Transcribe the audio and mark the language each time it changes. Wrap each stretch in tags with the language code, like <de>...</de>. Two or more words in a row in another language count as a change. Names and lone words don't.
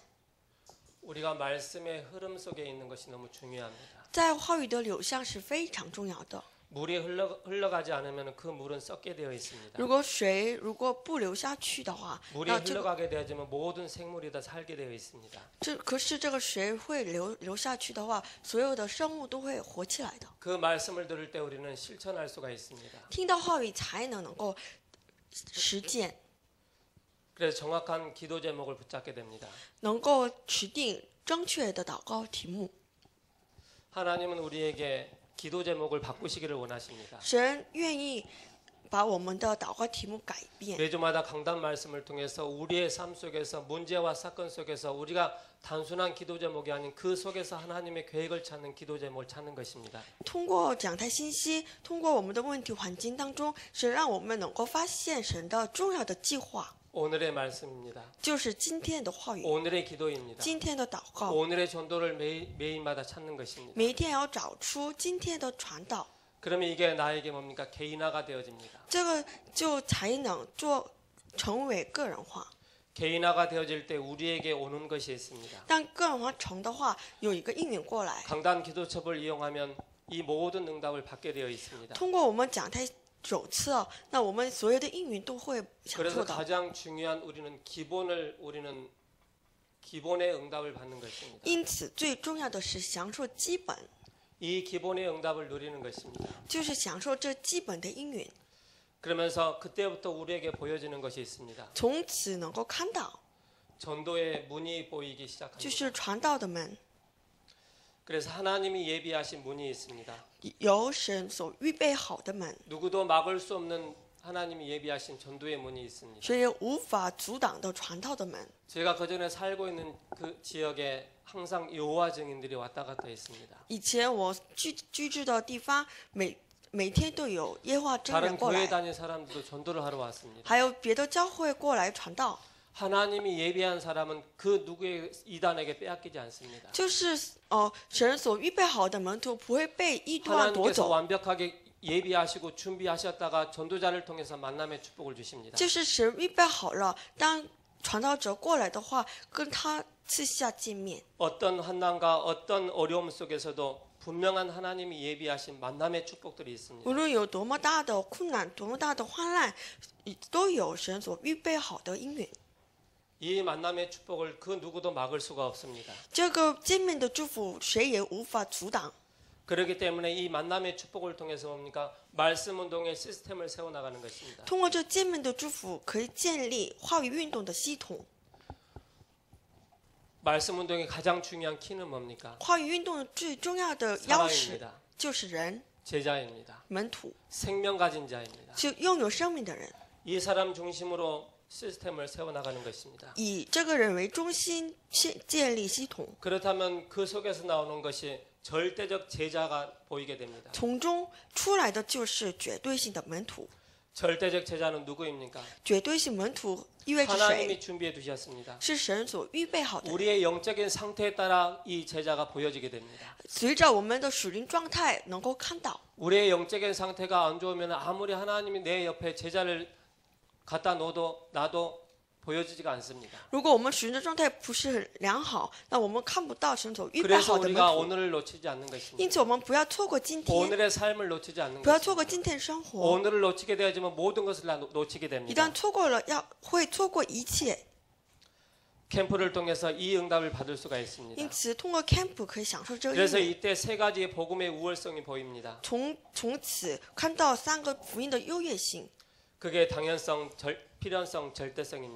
<ko>우리가 말씀의 흐름 속에 있는 것이 너무 중요합니다.</ko> <zh>在话语的流向是非常重要的。</zh> <ko>물이 흘러가지 않으면 그 물은 썩게 되어 있습니다.</ko> <zh>如果不流下去的话，</zh> <ko>물이</ko> <zh>那这个</zh> <ko>흘러가게 되어지면 모든 생물이 다 살게 되어 있습니다.</ko> <zh>可是这个水会流下去的话，所有的生物都会活起来的。</zh> <ko>그 말씀을 들을 때 우리는 실천할 수가 있습니다.</ko> <zh>听到话语才能够实践，</zh> <ko>그래서 정확한 기도 제목을 붙잡게 됩니다.</ko> <zh>能够指定正确的祷告题目。</zh> <ko>하나님은 우리에게 기도 제목을 바꾸시기를 원하십니다.</ko> <zh>神愿意把我们的祷告题目改变。</zh> <ko>매주마다 강단 말씀을 통해서 우리의 삶 속에서 문제와 사건 속에서 우리가 단순한 기도 제목이 아닌 그 속에서 하나님의 계획을 찾는 기도 제목을 찾는 것입니다.</ko> <zh>通过讲台信息，通过我们的问题环境当中，是让我们能够发现神的重要的计划，</zh> <ko>오늘의 말씀입니다.</ko> <zh>就是今天的话语，</zh> <ko>오늘의 기도입니다.</ko> <zh>今天的祷告。</zh> <ko>오늘의 전도를 매일마다 찾는 것입니다.</ko> <zh>每一天要找出今天的传道，</zh> <ko>그러면 이게 나에게 뭡니까? 개인화가 되어집니다.</ko> <zh>这个就才能成为个人化。</zh> <ko>개인화가 되어질 때 우리에게 오는 것이 있습니다.</ko> <zh>当个人化成的话，有一个应允过来。</zh> <ko>강단 기도첩을 이용하면 이 모든 응답을 받게 되어 있습니다.</ko> <zh>通过我们讲台手册，那我们所有的应允都会享</zh> <ko>그래서</ko> <zh>受到。</zh> <ko>가장 중요한 우리는 기본의 응답을 받는 것입니다.</ko> <zh>因此，最重要的是享受基本，</zh> <ko>이 기본의 응답을 누리는 것입니다.</ko> <zh>就是享受这基本的应允，</zh> <ko>그러면서 그때부터 우리에게 보여지는 것이 있습니다.</ko> <zh>从此能够看到，</zh> <ko>전도의 문이 보이기</ko> <zh>就</zh> <ko>시작합니다.</ko> <zh>是传道的门，</zh> <ko>그래서 하나님이 예비하신 문이 있습니다.</ko> <zh>由神所预备好的门，</zh> <ko>누구도 막을 수 없는 하나님이 예비하신 전도의 문이 있습니다.</ko> <zh>神也无法阻挡的传道的门。</zh> <ko>제가 그전에 살고 있는 그 지역에 항상 여호와 증인들이 왔다 갔다 했습니다.</ko> <zh>以前我居住的地方，每天都有耶和华真人</zh> <ko>다른</ko> <zh>过</zh> <ko>교회</ko> <zh>来，</zh> <ko>다닌 사람들도 전도를 하러 왔습니다.</ko> <zh>还有别的教会过来传道。</zh> <ko>하나님이 예비한 사람은 그 누구의 이단에게 빼앗기지 않습니다.</ko> <zh>就是神所预备好的门徒不会被异端夺</zh> <ko>하나님께서</ko> <zh>走，</zh> <ko>완벽하게 예비하시고 준비하셨다가 전도자를 통해서 만남의 축복을 주십니다.</ko> <zh>就是神预备好了，当传道者过来的话，跟他赐下见面。</zh> <ko>어떤 환난과 어떤 어려움 속에서도 분명한 하나님이 예비하신 만남의 축복들이 있습니다.</ko> <zh>无论有多么大的困难，多么大的患难，都有神所预备好的应允。</zh> <ko>이 만남의 축복을 그 누구도 막을 수가 없습니다.</ko> <zh>这个见面的祝福，谁也无法阻挡。</zh> <ko>그렇기 때문에 이 만남의 축복을 통해서 뭡니까? 말씀 운동의 시스템을 세워나가는 것입니다.</ko> <zh>通过这见面的祝福，可以建立话语运动的系统。</zh> <ko>말씀 운동의 가장 중요한 키는 뭡니까?</ko> <zh>话语运动最重要的钥匙</zh> <ko>사람입니다.</ko> <zh>就是人，</zh> <ko>제자입니다.</ko> <zh>门徒，</zh> <ko>생명 가진 자입니다.</ko> <zh>就拥有生命的人，</zh> <ko>이 사람 중심으로 시스템을 세워나가는 것입니다.</ko> <zh>以这个人为中心建立系统，</zh> <ko>그렇다면 그 속에서 나오는 것이 절대적 제자가 보이게 됩니다.</ko> <zh>从中出来的就是绝对性的门徒。</zh> <ko>절대적 제자는 누구입니까?</ko> <zh>绝对性门徒意味着谁？</zh> <ko>하나님이 준비해 두셨습니다.</ko> <zh>是神所预备好的人。</zh> <ko>우리의 영적인 상태에 따라 이 제자가 보여지게 됩니다.</ko> <zh>随着我们的属灵状态能够看到，</zh> <ko>우리의 영적인 상태가 안 좋으면 아무리 하나님이 내 옆에 제자를 갖다 놓아도 나도 보여지지가 않습니다.</ko> <zh>如果我们属灵的状态不是很良好，那我们看不到神所预备</zh> <ko>그래서</ko> <zh>好的门</zh> <ko>우리가</ko> <zh>徒。</zh> <ko>오늘을 놓치지 않는</ko> <zh>因</zh> <ko>것입니다.</ko> <zh>此，我们不要错过今天，</zh> <ko>오늘의 삶을 놓치지 않는</ko> <zh>不要</zh> <ko>것입니다.</ko> <zh>错过今天的生活。</zh> <ko>오늘을 놓치게 되어지면 모든 것을 다 놓치게</ko> <zh>一</zh> <ko>됩니다.</ko> <zh>旦错过了，会错过一切。</zh> <ko>캠프를 통해서 이 응답을 받을 수가 있습니다.</ko> <zh>因此，通过 camp 可以享受这个</zh> <ko>그래서</ko> <zh>应许。</zh> <ko>이때 세 가지의 복음의 우월성이 보입니다.</ko> <zh>从此看到3个福音的优越性，</zh> <ko>그게 당연성, 필연성, 절대성입니다.</ko>